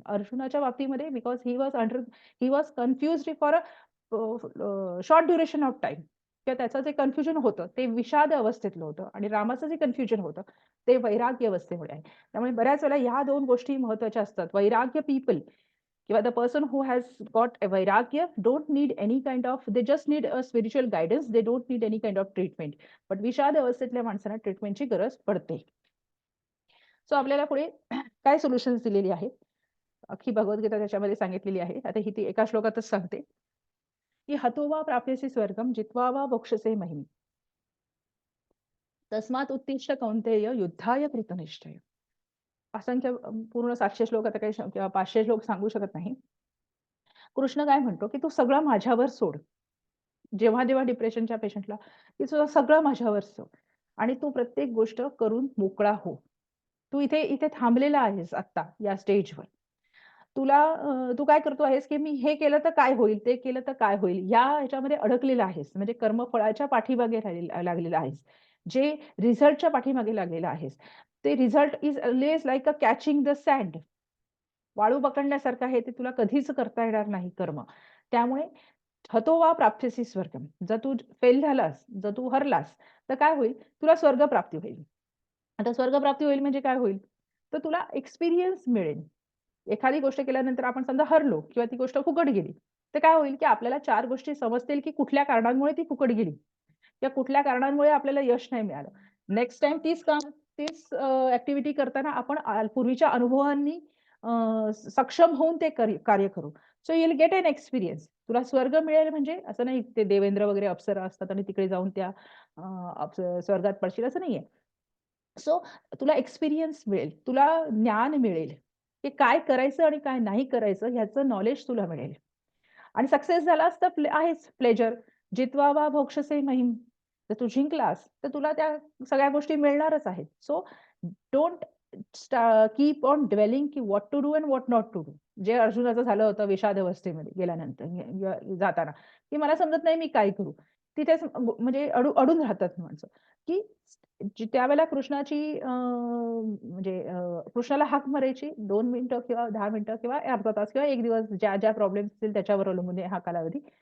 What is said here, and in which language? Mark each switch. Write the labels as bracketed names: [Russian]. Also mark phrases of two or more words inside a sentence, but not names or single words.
[Marathi] अर्जुनाच्या बाबतीमध्ये [English] because he was confused for a short duration of time [Marathi] किंवा त्याचं जे कन्फ्युजन होतं ते विषाद अवस्थेतलं होतं आणि रामाचं जे कन्फ्युजन होतं ते वैराग्य अवस्थेमुळे आहे. त्यामुळे बऱ्याच वेळेला ह्या 2 गोष्टी महत्त्वाच्या असतात. [English] वैराग्य पीपल किंवा the person who has got a vairagya don't need any kind of, they just need a spiritual guidance, they don't need any kind of treatment. [Marathi] But विषाद अवस्थेतल्या माणसांना ट्रीटमेंटची गरज पडते. सो आपल्याला पुढे काय सोल्युशन्स दिलेली आहेत. अख्खी भगवद्गीता त्याच्यामध्ये सांगितलेली आहे. आता ही ती एका श्लोकातच सांगते, की [Sanskrit] हतो वा प्राप्यसी स्वर्गम जित्वा वा मोक्षसे महिम. तस्मात् उत्तिष्ठ कौंतेय युद्धाय कृतनिश्चय. [Marathi] असंख्य पूर्ण 700 श्लोक आता काही किंवा 500 श्लोक सांगू शकत नाही. कृष्ण काय म्हणतो, की "तू सगळं माझ्यावर सोड." जेव्हा डिप्रेशनच्या पेशंटला, की "तुझं सगळं माझ्यावर सोड आणि तू प्रत्येक गोष्ट करून मोकळा हो. तू इथे इथे थांबलेला आहेस आत्ता या स्टेजवर. तू काय करतो आहेस, की मी हे केलं तर काय होईल? ते केलं तर काय होईल? या ह्याच्यामध्ये अडकलेला आहेस. म्हणजे कर्मफळाच्या पाठीमागे लागलेला आहेस. जे रिझल्टच्या पाठीमागे लागलेला आहेस. [English] ते result is always like a catching the sand. [Marathi] वाळू पकडण्यासारखं आहे, ते तुला कधीच करता येणार नाही कर्म. [Sanskrit] त्यामुळे हतो वा प्राप्स्यसि स्वर्गम. [Marathi] जर तू फेल झालास, जर तू हरलास, तर काय होईल? तुला स्वर्गप्राप्ती होईल. आता स्वर्गप्राप्ती होईल म्हणजे काय होईल? तर तुला एक्सपिरियन्स मिळेल. एखादी गोष्ट केल्यानंतर आपण समजा हरलो किंवा ती गोष्ट फुकट गेली, तर काय होईल? की आपल्याला 4 गोष्टी समजतील, की कुठल्या कारणांमुळे ती फुकट गेली किंवा कुठल्या कारणांमुळे आपल्याला यश नाही मिळालं. [English] next time [Marathi] तीच ॲक्टिव्हिटी करताना आपण पूर्वीच्या अनुभवांनी सक्षम होऊन ते कार्य करू. [English] so you will get an experience. [Marathi] तुला स्वर्ग मिळेल म्हणजे असं नाही ते देवेंद्र वगैरे अप्सरा असतात आणि तिकडे जाऊन त्या स्वर्गात पडशील असं नाहीये. सो तुला एक्सपिरियन्स मिळेल, तुला ज्ञान मिळेल, की काय करायचं आणि काय नाही करायचं ह्याचं नॉलेज तुला मिळेल. आणि सक्सेस झालास तर आहेच प्लेजर. [Sanskrit] जित्वा वा भोक्षसे महिम. [Marathi] जर तू जिंकलास, तर तुला त्या सगळ्या गोष्टी मिळणारच आहेत. [English] so don't keep on dwelling की what to do and what not to do. [Marathi] जे अर्जुनाचं झालं होतं विषाद अवस्थेमध्ये गेल्यानंतर जाताना, की मला समजत नाही मी काय करू? तिथेच म्हणजे अडून राहतात माणसं, की त्यावेळेला कृष्णाची म्हणजे कृष्णाला हाक मारायची 2 मिनिटं किंवा 10 मिनिटं किंवा अर्धा तास किंवा 1 दिवस ज्या प्रॉब्लेम्स असतील त्याच्यावर अवलंबून आहे हा कालावधी.